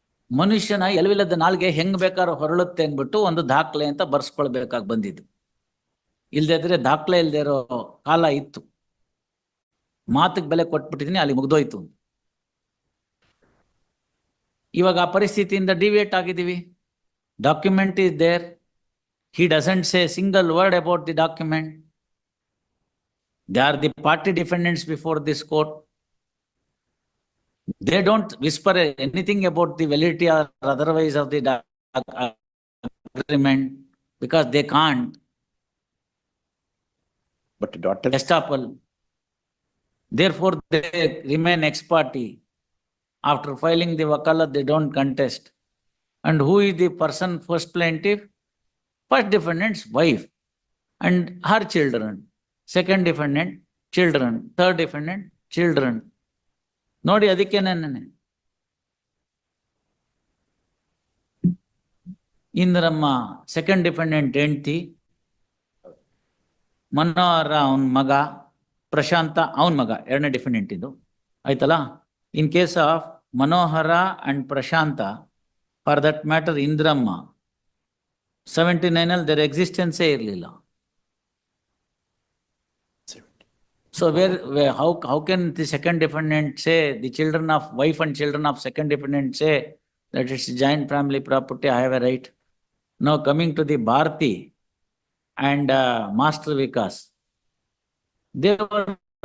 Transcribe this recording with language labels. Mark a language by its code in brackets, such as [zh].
[kn] ಮನುಷ್ಯನ ಎಲವಿಲ್ಲದ ನಾಲ್ಗೆ ಹೆಂಗ್ ಬೇಕಾದ್ರೂ ಹೊರಳುತ್ತೆ ಅಂದ್ಬಿಟ್ಟು ಒಂದು ದಾಖಲೆ ಅಂತ ಬರ್ಸ್ಕೊಳ್ಬೇಕಾಗಿ ಬಂದಿದ್ದು. ಇಲ್ದೇ ಇದ್ರೆ ದಾಖಲೆ ಇಲ್ದೇ ಇರೋ ಕಾಲ ಇತ್ತು. ಮಾತಿಗೆ ಬೆಲೆ ಕೊಟ್ಬಿಟ್ಟಿದೀನಿ, ಅಲ್ಲಿ ಮುಗ್ದೋಯ್ತು. ಇವಾಗ ಆ ಪರಿಸ್ಥಿತಿಯಿಂದ ಡಿವಿಯೇಟ್ ಆಗಿದ್ದೀವಿ. [en] Document is there, he doesn't say a single word about the document. They are the party defendants before this court. They don't whisper anything about the validity or otherwise of the agreement because they can't. But daughter, Estoppel. Therefore, they remain ex parte. After filing the wakalat, they don't contest. And who is the person first plaintiff? First defendant's wife and her children. Second defendant, children. Third defendant, children. [kn] ನೋಡಿ, ಅದಕ್ಕೆ ನನ್ನ Indramma second defendant ಹೆಂಡ್ತಿ, ಮನೋಹರ ಅವನ ಮಗ, ಪ್ರಶಾಂತ ಅವನ ಮಗ, ಎರಡನೇ defendant ಇದು. ಆಯ್ತಲ್ಲ? [en] In case of Manohara and Prashanta, for that matter Indramma, 79 their existence ಇರಲಿಲ್ಲ. So how can the second defendant say, the children of wife and children of second defendant say that it's joint family property, I have a right? Now coming to the Bharati and Master Vikas, they were